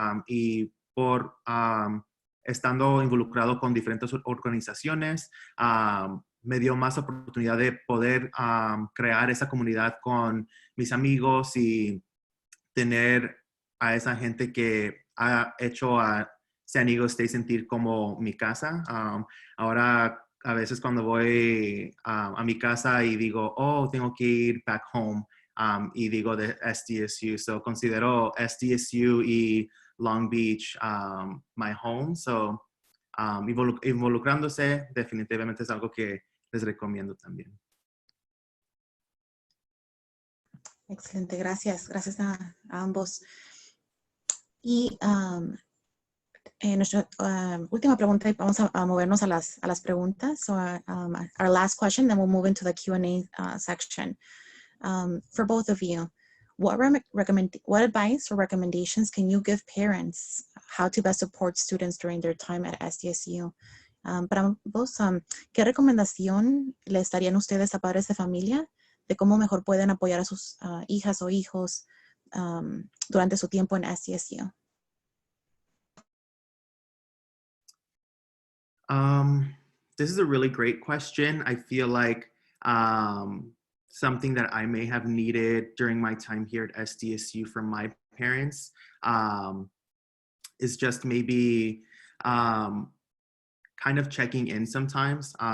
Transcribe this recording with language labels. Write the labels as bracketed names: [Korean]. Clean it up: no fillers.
[Spanish] Y por estando involucrado con diferentes organizaciones, me dio más oportunidad de poder crear esa comunidad con mis amigos y tener a esa gente que ha hecho a San Diego State sentir como mi casa. Ahora, a veces cuando voy a mi casa y digo, oh, tengo que ir [English] back home, [Spanish] y digo de SDSU. So, considero SDSU y Long Beach [English] my home. [Spanish] So, involucrándose definitivamente es algo que les recomiendo también. Excelente, gracias. Gracias a ambos. Y nuestra última pregunta, y vamos a movernos a las preguntas. [English] So our last question, then we'll move into the Q&A section. For both of you, what advice or recommendations can you give parents how to best support students during their time at SDSU? [Spanish] Para ambos, ¿qué recomendación les darían ustedes a padres de familia de cómo mejor pueden apoyar a sus hijas o hijos durante su tiempo en SDSU? [English] This is a really great question. I feel like something that I may have needed during my time here at SDSU from my parents is just maybe kind of checking in sometimes.